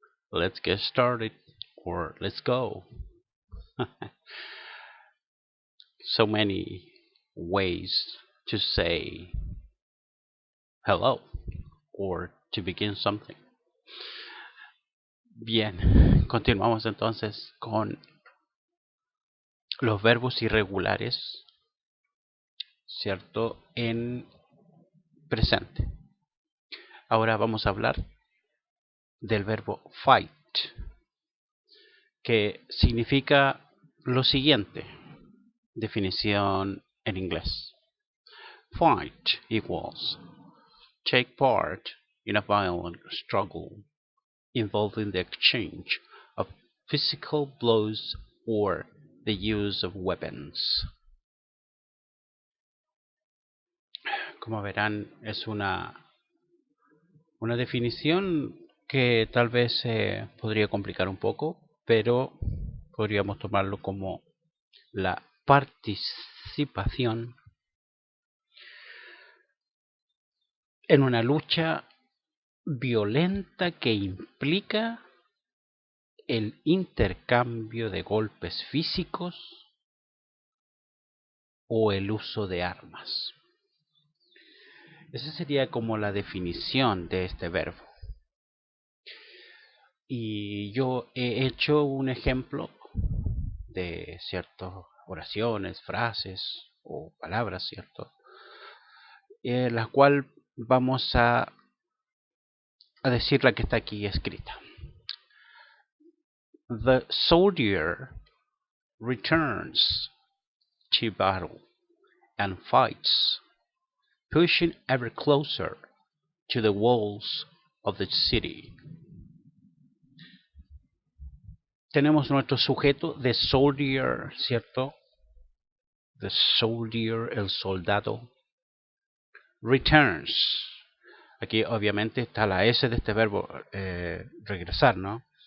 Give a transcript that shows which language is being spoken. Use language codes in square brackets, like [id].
[en] Let's get started, or let's go. So many ways to say hello or to begin something. [es] Bien, continuamos entonces con los verbos irregulares, ¿cierto? En presente. Ahora vamos a hablar del verbo fight, que significa lo siguiente. Definición en inglés. [en] Fight equals take part in a violent struggle involving the exchange of physical blows or the use of weapons. [es] Como verán, es una definición que tal vez se podría complicar un poco, pero podríamos tomarlo como la participación en una lucha violenta que implica el intercambio de golpes físicos o el uso de armas. Esa sería como la definición de este verbo. Y yo he hecho un ejemplo de ciertas oraciones, frases o palabras, ¿cierto? La cual vamos a decir la que está aquí escrita. [en] The soldier returns to battle and fights, pushing ever closer to the walls of the city. [es] Tenemos nuestro sujeto, [en] the soldier, [es] ¿cierto? [en] The soldier, [es] el soldado. [en] Returns. [es] Aquí obviamente está la S de este verbo, regresar, ¿no?